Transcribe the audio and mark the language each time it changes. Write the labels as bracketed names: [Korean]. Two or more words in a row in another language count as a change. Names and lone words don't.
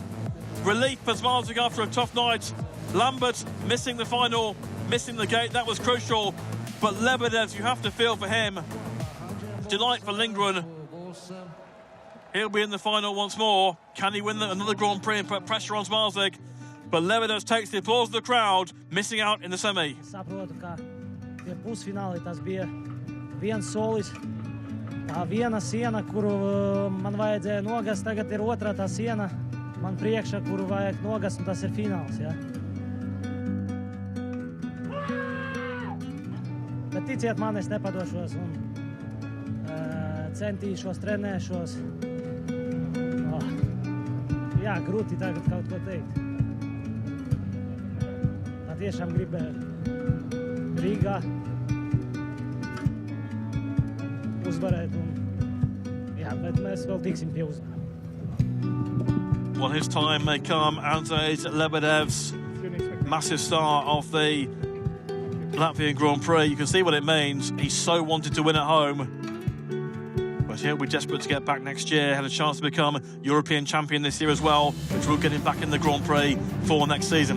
[English] Relief for Zmarzlik after a tough night. Lambert missing the final, missing the gate, that was crucial. But Lebedev, you have to feel for him. Delight for Lindgren. He'll be in the final once more. Can he win another Grand Prix and put pressure on Zmarzlik? But Lebedev takes the applause of the crowd, missing out in the semi. [Latvian] Saprotu, ka tie pusfināli tas bija viens solis, tā viena siena, kuru man vajadzēja nogast, tagad ir otrā tā siena man priekšā, kuru vajag nogast, un tas ir fināls, ja. Bet ticiet man, es nepadošos un centīšos, trenēšos. Jā, grūti tagad kaut ko teikt. Tiešām gribēju Rīgā uzvarēt, bet mēs vēl tiksim pie uzvara. [English] Well, his time may come. Andrzej Lebedev's massive star of the Latvian Grand Prix. You can see what it means. He so wanted to win at home. But he'll be desperate to get back next year. Had a chance to become European champion this year as well, which will get him back in the Grand Prix for next season.